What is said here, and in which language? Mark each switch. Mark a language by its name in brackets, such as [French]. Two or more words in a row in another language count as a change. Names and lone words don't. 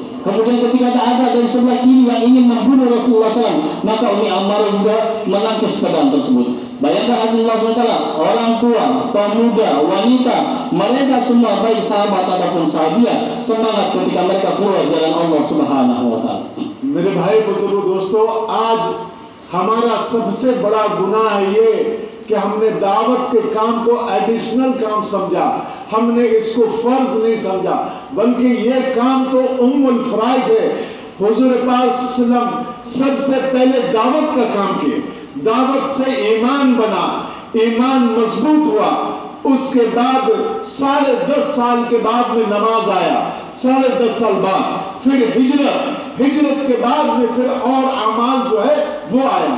[Malay] Kemudian ketika ada dari sebelah kiri yang ingin membunuh Rasulullah SAW, maka Umi Ammarah juga menangkis pedang tersebut. Bayangkan Allah SWT, orang tua, pemuda, wanita, mereka semua baik sahabat ataupun sahabiah semangat ketika mereka keluar jalan [Arabic] الله سبحانه وتعالى. [Hindi] मेरे भाई बुजुर्ग दोस्तों, आज हमारा सबसे बड़ा गुनाह है ये कि हमने दावत के काम को एडिशनल काम समझा, हमने इसको फर्ज नहीं समझा, बल्कि ये काम तो [Arabic] أم الفرائض [Hindi] है। हुजूर पाक [Arabic] صلى الله عليه وسلم [Hindi] सबसे पहले दावत का काम किए, दावत से ईमान बना, ईमान मजबूत हुआ, उसके बाद 10.5 साल के बाद में नमाज आया, 10.5 साल बाद फिर हिजरत के बाद में फिर और अमाल जो है वो आया।